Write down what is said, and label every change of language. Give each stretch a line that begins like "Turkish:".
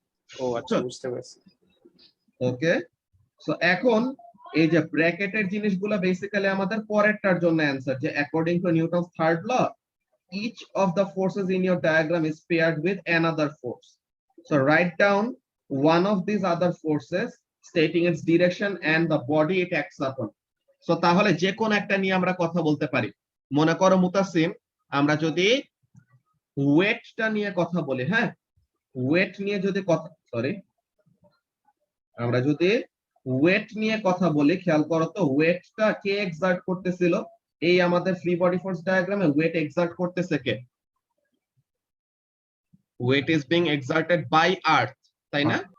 Bangla: ও আচ্ছা, বুঝতে পারছি। ওকে, সো এখন এই যে ব্র্যাকেটের জিনিসগুলো বেসিক্যালি আমাদের পরেরটার জন্য অ্যানসার, যে according to Newton's third law,
English: each of the forces in your diagram is paired with another force. So write down one of these other forces stating its direction and the body it acts upon.
Bangla: So তাহলে যে কোন একটা নিয়ে আমরা কথা বলতে পারি। মনে করো মুতাসিম, আমরা যদি ওয়েটটা নিয়ে কথা বলি, হ্যাঁ, ওয়েট নিয়ে যদি কথা, সরি, আমরা যদি ওয়েট নিয়ে কথা বলি, খেয়াল করো তো, ওয়েটটা কে এক্সার্ট করতেছিল, এই আমাদের ফ্রি বডি ফোর্স ডায়াগ্রামে ওয়েট এক্সার্ট করতেছে কে,
English: weight is being exerted by earth,
Bangla: তাই না?